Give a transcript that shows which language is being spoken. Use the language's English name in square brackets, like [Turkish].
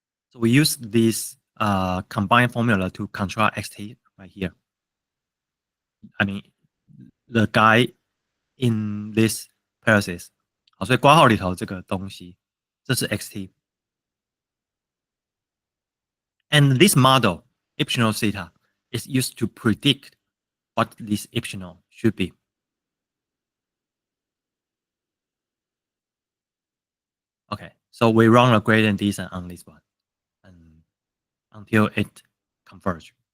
[English] So we use this combined formula to construct xt right here. I mean, the guy in this parenthesis. [Chinese] 好，所以括号里头这个东西，这是 xt. [English] And this model, epsilon theta, is used to predict what this epsilon should be. Okay, so we run a gradient descent on this one and until it converges.